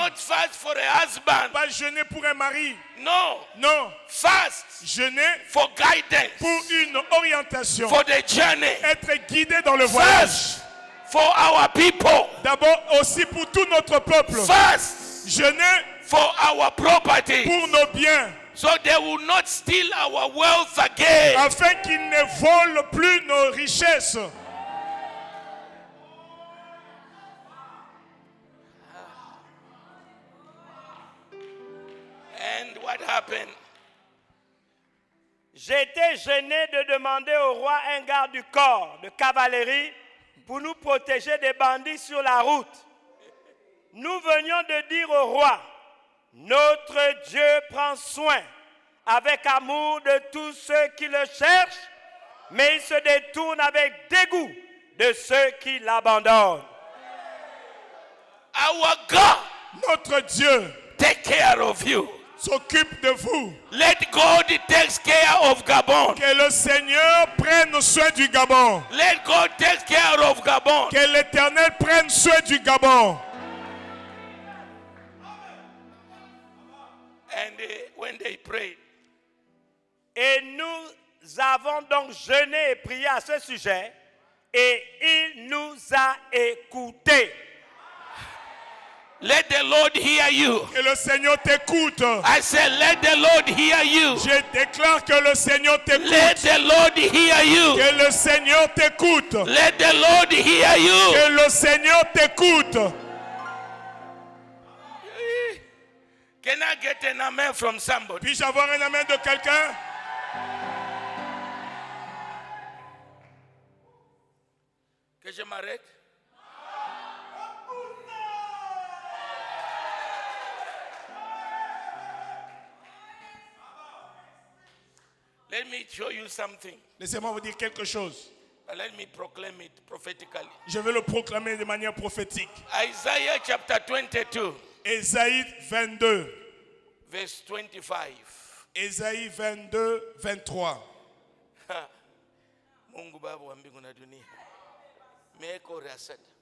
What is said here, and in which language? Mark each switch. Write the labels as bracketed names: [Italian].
[English] Not fast for a husband. [French] Pas jeûner pour un mari. [English] No. [French] Non, [English] Fast [French] jeûner [English] for guidance. [French] pour une orientation. [English] For the journey. [French] Être guidé dans le voyage. [English] Fast for our people. [French] D'abord aussi pour tout notre peuple. [English] Fast [French] Jeûner [English] for our property. [French] pour nos biens. [English] So they will not steal our wealth again. [French] Afin qu'ils ne volent plus nos richesses. [English] And what happened? [French] J'étais gêné de demander au roi un garde du corps de cavalerie pour nous protéger des bandits sur la route. Nous venions de dire au roi, notre Dieu prend soin avec amour de tous ceux qui le cherchent, mais il se détourne avec dégoût de ceux qui l'abandonnent. [English] Our God [French] Notre Dieu [English] take care of you. [French] s'occupe de vous. [English] Let God take care of Gabon. [French] Que le Seigneur prenne soin du Gabon. [English] Let God take care of Gabon. [French] Que l'Éternel prenne soin du Gabon. [English] And when they prayed, [French] Et nous avons donc jeûné et prié à ce sujet, et il nous a écoutés. [English] let the Lord hear you. [French] Que le Seigneur t'écoute. [English] I said, let the Lord hear you. [French] Je déclare que le Seigneur t'écoute. [English] Let the Lord hear you. [French] Que le Seigneur t'écoute. [English] Let the Lord hear you. [French] Que le Seigneur t'écoute. [English] Can I get an amen from somebody? [French] Puis-je avoir un amen de quelqu'un? Que je m'arrête? [English] Let me show you something. [French] Laissez-moi vous dire quelque chose. [English] But let me proclaim it prophetically. [French] Je vais le proclamer de manière prophétique. [English] Isaiah chapter 22, [French] Ésaïe 22. [English] verse 25. [French] Ésaïe 22, 23. [Swahili] Mungu Baba wa mbingu na dunia. Meko rasad.